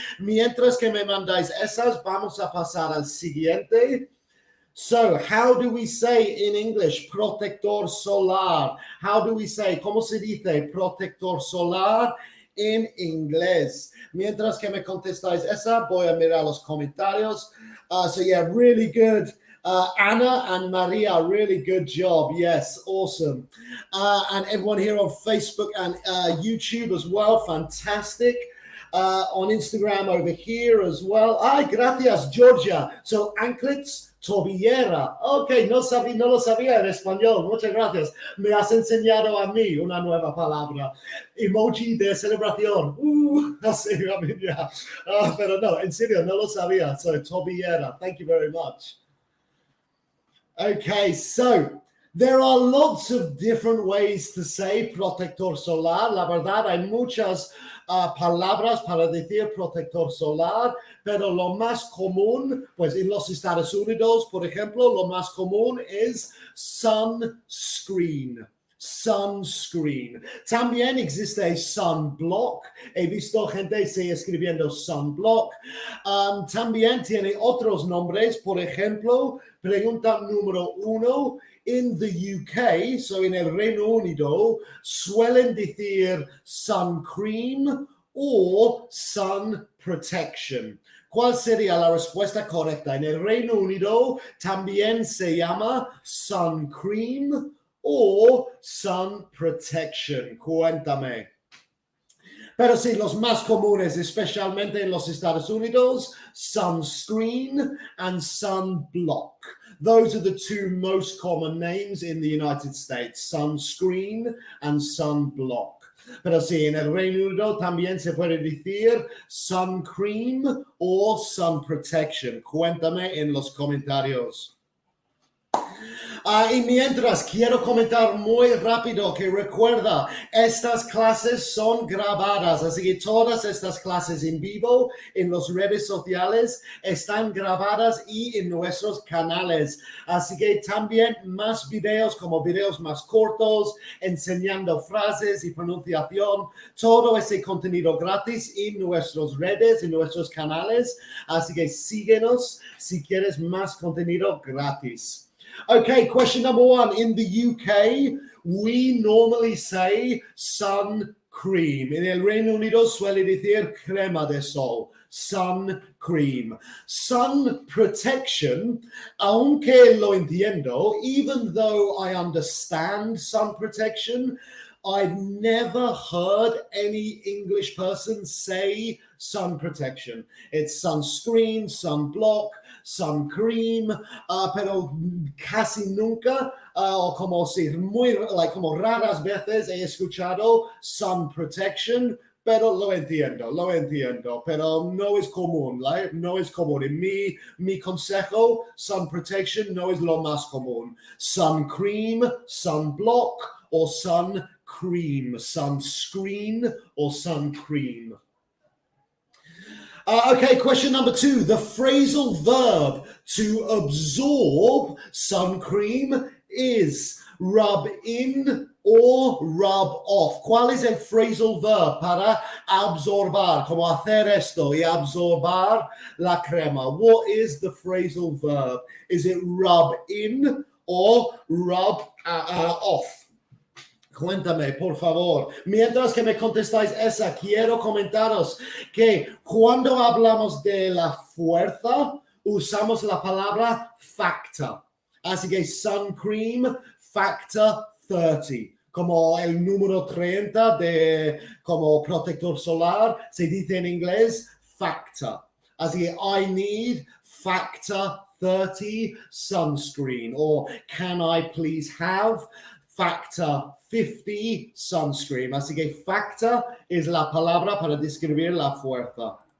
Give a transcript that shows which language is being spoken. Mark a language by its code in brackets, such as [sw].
[es] Mientras que me mandáis esas, vamos a pasar al siguiente. [en] So, how do we say in English protector solar? How do we say, [es] ¿cómo se dice protector solar en inglés? Mientras que me contestáis esa, voy a mirar los comentarios. [en] So yeah, really good. Anna and Maria, really good job. Yes, awesome. And everyone here on Facebook and YouTube as well, fantastic. On Instagram over here as well. [es] Ay, gracias, [en] Georgia. So anklets, [es] Tobillera. Ok, no lo sabía en español. Muchas gracias. Me has enseñado a mí una nueva palabra. Emoji de celebración. Así, yeah. Pero no, en serio, no lo sabía. [en] So, tobillera. Thank you very much. Okay, so there are lots of different ways to say protector solar. [es] La verdad, hay muchas palabras para decir protector solar, pero lo más común, pues en los Estados Unidos, por ejemplo, lo más común es sunscreen. Sunscreen. También existe sunblock. He visto gente escribiendo sunblock. También tiene otros nombres. Por ejemplo, pregunta número 1. [en] In the UK, [es] so en el Reino Unido, suelen decir sun cream o sun protection. ¿Cuál sería la respuesta correcta? En el Reino Unido también se llama sun cream o sun protection. Cuéntame. Pero sí, los más comunes, especialmente en los Estados Unidos, sunscreen and sunblock. [en] Those are the two most common names in the United States, sunscreen and sunblock. [es] Pero sí, en el Reino Unido también se puede decir sun cream o sun protection. Cuéntame en los comentarios. Y mientras quiero comentar muy rápido que recuerda, estas clases son grabadas, así que todas estas clases en vivo en las redes sociales están grabadas y en nuestros canales. Así que también más videos como videos más cortos, enseñando frases y pronunciación, todo ese contenido gratis en nuestras redes, en nuestros canales. Así que síguenos si quieres más contenido gratis. [en] Okay, question number 1. In the UK, we normally say sun cream. [es] En el Reino Unido suele decir crema de sol. [en] Sun cream. Sun protection, [es] aunque lo entiendo, [en] even though I understand sun protection, I've never heard any English person say sun protection. [es] It's sunscreen, sunblock, sun cream, pero casi nunca, o como si como raras veces he escuchado sun protection, pero lo entiendo, pero no es común, no es común. En mi consejo, sun protection no es lo más común. [en] Sun cream, sunblock, or sun cream, sunscreen, or sun cream. Okay, question number 2. The phrasal verb to absorb sun cream is rub in or rub off. [es] ¿Cuál es el phrasal verb para absorbar? Como hacer esto y absorbar la crema. [en] What is the phrasal verb? Is it rub in or rub off? [es] Cuéntame, por favor. Mientras que me contestáis esa, quiero comentaros que cuando hablamos de la fuerza, usamos la palabra factor. Así que sun cream, factor 30. Como el número 30 de como protector solar, se dice en inglés factor. Así que [en] I need factor 30 sunscreen. Or can I please have factor 50 sunscreen. [es] Así que factor es la palabra para describir la fuerza.